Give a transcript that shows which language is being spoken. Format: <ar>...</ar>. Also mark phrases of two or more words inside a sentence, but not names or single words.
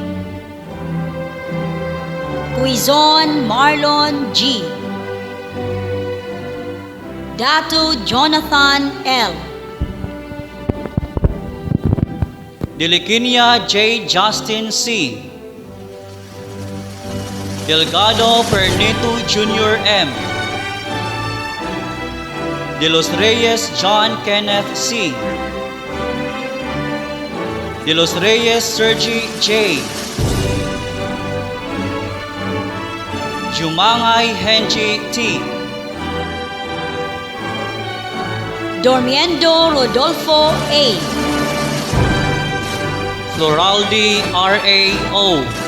<tl>Quizon Marlon G. Dato Jonathan L. Diliquinia J. Justin C. Delgado Pernito Jr. M. De Los Reyes John Kenneth C. De Los Reyes Sergi J. Jumangay Henji T. Dormiendo Rodolfo A. Floraldi R.A.O.</tl>